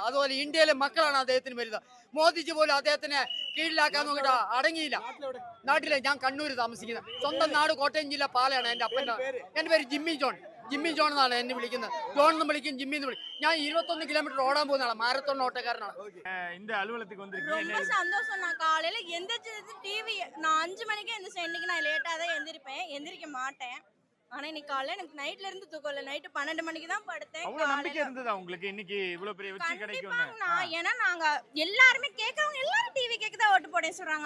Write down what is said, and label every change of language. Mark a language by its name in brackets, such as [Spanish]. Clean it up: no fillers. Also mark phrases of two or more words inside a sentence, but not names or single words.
[Malayalam] അതുപോലെ ഇന്ത്യയിലെ മക്കളാണ് അദ്ദേഹത്തിന് വലുത്. മോദിജി പോലും അദ്ദേഹത്തിനെ കീഴിലാക്കാൻ നോക്കിയിട്ട് അടങ്ങിയില്ല. നാട്ടിലെ ഞാൻ കണ്ണൂർ താമസിക്കുന്നത്. സ്വന്തം നാട് കോട്ടയം ജില്ല പാലയാണ്. എൻ്റെ പേര് ജിമ്മി ജോൺ എന്നാണ് എന്നെ വിളിക്കുന്നത്. ജോൺ എന്ന് വിളിക്കും, ജിമ്മി എന്ന് വിളിക്കും. ഞാൻ 21 കിലോമീറ്റർ ഓടാൻ പോകുന്നതാണ്. മാരത്തോൺ ഓട്ടക്കാരനാണ്. [Tamil] இந்த அலுவலகத்துக்கு ரொம்ப சந்தோஷம். நான் காலையில எந்திரிச்சது டிவி நான் 5 மணிக்கு எந்திரிச்சேன். இன்னைக்கு நான் லேட்டா தான் எந்திரிக்க மாட்டேன். ஆனா இன்னைக்கு காலையில எனக்கு நைட்ல இருந்து தூக்கம் இல்ல. நைட்டு 12 மணிக்கு தான் படுத்தேன். அவ்வளவு நம்பிக்கை இருந்ததா உங்களுக்கு இன்னைக்கு இவ்வளவு பெரிய வெற்றி கிடைக்கும்னு? ஏன்னா நாங்க எல்லாருமே கேக்குறவங்க எல்லாரும் டிவி கேக்கு தான் ஓட்டு போட சொல்றாங்க.